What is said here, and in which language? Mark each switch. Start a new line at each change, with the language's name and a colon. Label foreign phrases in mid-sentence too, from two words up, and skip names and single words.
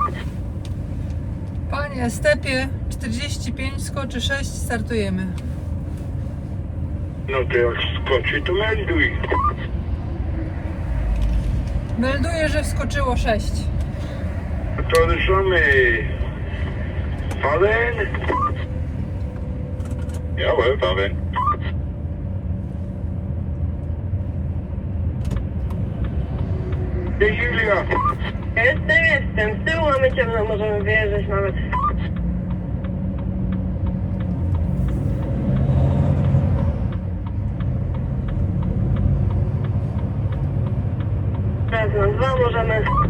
Polish: Panie Stepie, 45 skoczy 6, startujemy. No to jak skoczy, to melduj. Melduję, że wskoczyło 6. To ruszamy.
German: Fallen? Jawohl, Fallen.
Polish: Hej Julia! Jestem. Z tyłu mamy ciemno, możemy wyjeżdżać nawet. Raz na dwa możemy.